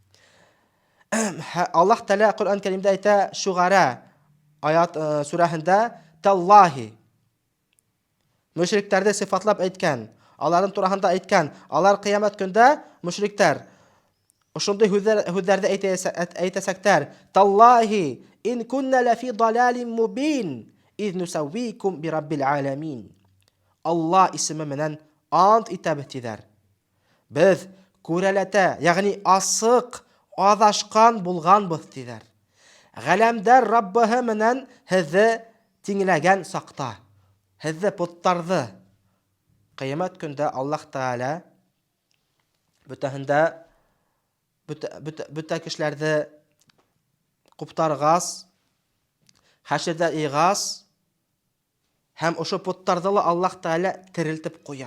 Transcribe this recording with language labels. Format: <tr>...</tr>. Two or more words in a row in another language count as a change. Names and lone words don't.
<tt>Аллаһ Тәгалә Коръән Кәримдә әйтә, Шугара аят сүрәһендә, Таллаһи мөшрикләрне сифатлап әйткән, аларның турында әйткән, алар кыямәт көндә мөшрикләр ошондай һүзләрне әйтәсәктәр,</tt> <ar>تالله إن كنا لفي ضلال مبين إذ نسويكم برب العالمين.</ar> <ba>Allah ismi менән ант итәбез тиҙәр. Без күрәләтә, ягъни асыҡ, аҙашҡан булғанбыҙ тиҙәр. Ғаләмдәр Раббыһы менән һеҙҙе тиңләгән саҡта, һеҙҙе путтарҙы. Ҡиямәт көндә Аллаһ Тәғәлә бөтә кешеләрҙе ҡуптарғас, хәшерҙә иғас, һәм ошо путтарҙы ла Аллаһ Тәғәлә терелтеп ҡуя.</ba>